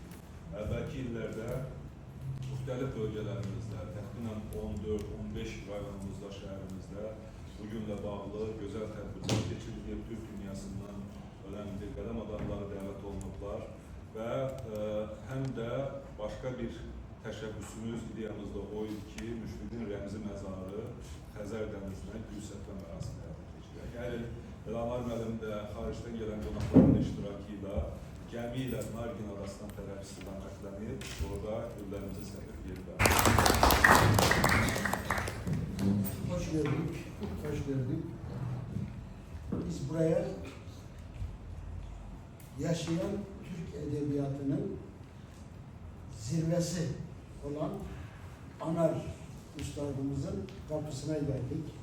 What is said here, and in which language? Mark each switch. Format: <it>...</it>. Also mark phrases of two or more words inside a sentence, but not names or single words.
<az>Əvvəlki illərdə müxtəlif bölgələrimizdə, təxminən 14-15 rayonumuzda, şəhərimizdə bugünlə bağlı gözəl tədbirlər keçirilib, Türk dünyasından önemli qədəm adamları dəvət olunublar və həm də başqa bir təşəbbüsümüz, ideyamız da o idi ki, Müşfiqin rəmzi məzarı Xəzər dənizinə gül səpmə mərasimi həyata keçiriləcək. Hər il Elhamar müəllim də xaricdən gələn qonaqların iştirakı ilə gəmi ilə Nargin arasından tərəf istiqamətlənib, orada güllərimizi səpib yerdə.</az> <tr>Hoş gördük, hoş gördük. Biz buraya yaşayan Türk edebiyatının zirvesi olan Anar üstadımızın kapısına geldik.</tr>